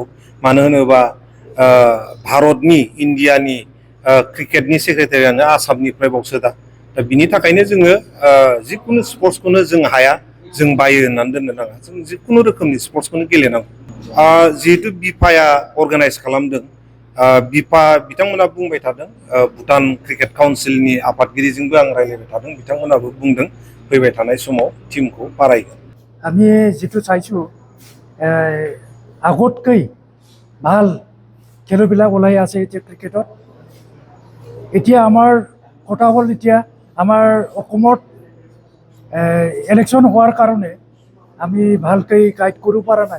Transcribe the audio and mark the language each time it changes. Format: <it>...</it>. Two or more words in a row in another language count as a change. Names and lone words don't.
<brx>मानो होनोबा भारतनि इन्डियानि क्रिकेटनि सेक्रेटारियानो आसामनिफ्राय बावसो दा बिनि थाखायनो जोङो जिखुनु स्पर्ट्सखौनो जों हाया जों बायो होननानै दोननो नाङा। जों जिखुनु रोखोमनि स्पर्ट्सखौनो गेलेनांगौ। जिहेतु बिफाया अर्गानाइज खालामदों, बिफा बिथांमोना बुंबाय थादों, भुटान क्रिकेट काउन्सिलनि आफादगिरिजोंबो आं रायज्लायबाय थादों, बिथांमोनाबो बुंदों फैबाय थानाय समाव टीमखौ बारायगोन।</brx> <as>আমি যেটো চাইছোঁ আগতকৈ ভাল খেলুবিলাক ওলাই আছে এতিয়া ক্ৰিকেটত। এতিয়া আমাৰ কথা হ'ল এতিয়া আমাৰ অসমত ইলেকশ্যন হোৱাৰ কাৰণে আমি ভালকৈ গাইড কৰিব পৰা নাই।</as>